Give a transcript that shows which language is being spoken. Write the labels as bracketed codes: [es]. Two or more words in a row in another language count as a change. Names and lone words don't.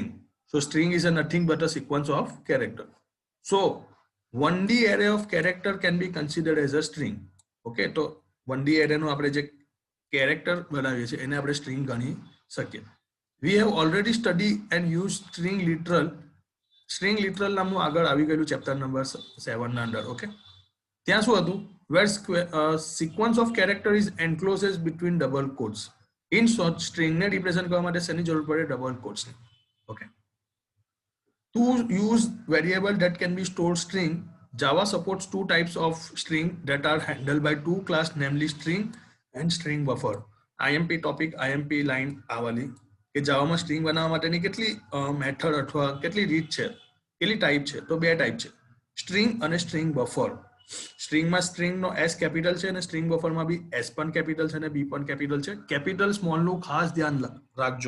[en] So string is a nothing but a sequence of character. So 1D array of character can be considered as a string. [gu] ઓકે, તો 1D એરેનો આપણે જે કેરેક્ટર બનાવીએ છીએ એને આપણે સ્ટ્રિંગ ગણી શકીએ. [en] We have already study and use string literal. string literal [gu] નામનું આગળ આવી ગયેલું ચેપ્ટર નંબર 7 ના અંદર. ઓકે, ત્યાં શું હતું? [en] where sequence of character is encloses between double quotes. In short, string [gu] ને represent કરવા માટે શેની જરૂર પડે? double quotes ની. [en] Okay, to use variable that can be stored string, Java supports two types of string that are handled by two class, namely string and string buffer. IMP topic, IMP line [gu] આવલી કે જાવામાં સ્ટ્રિંગ બનાવવા માટેની કેટલી મેથડ અથવા કેટલી રીત છે, કેટલી ટાઈપ છે? તો બે ટાઈપ છે, સ્ટ્રિંગ અને [en] string buffer. [gu] સ્ટ્રિંગમાં સ્ટ્રિંગનો S કેપિટલ છે અને સ્ટ્રિંગ બફરમાં બી S પણ કેપિટલ છે અને B પણ કેપિટલ છે. કેપિટલ સ્મોલનું ખાસ ધ્યાન રાખજો.